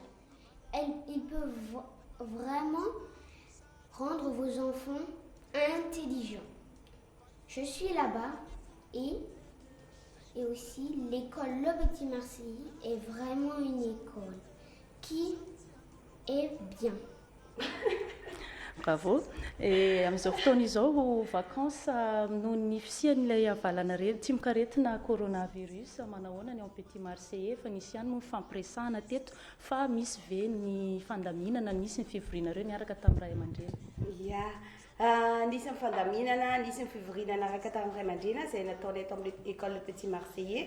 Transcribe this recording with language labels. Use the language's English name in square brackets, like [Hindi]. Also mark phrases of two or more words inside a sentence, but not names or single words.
[French] Il peut vraiment rendre vos enfants intelligents. Je suis là-bas et aussi l'école Le Petit Marseillais est vraiment une école qui est bien. Bravo. [Malagasy] Et amin'izao fotoana izao vacances noho ny fisian'ilay havalana tsy mikaretina coronavirus manahoana ny ao Petit Marseillais fa nisy ihany moa fampiresahana teto fa misy ve ny fandaminana nisy ny fivorinareo niaraka tamin'ny ray aman-dreny? Ia, nisy ny fandaminana, nisy ny fivorinana araka tamin'ny ray aman-dreny izay nataonay eto amin'ny école Le Petit Marseillais.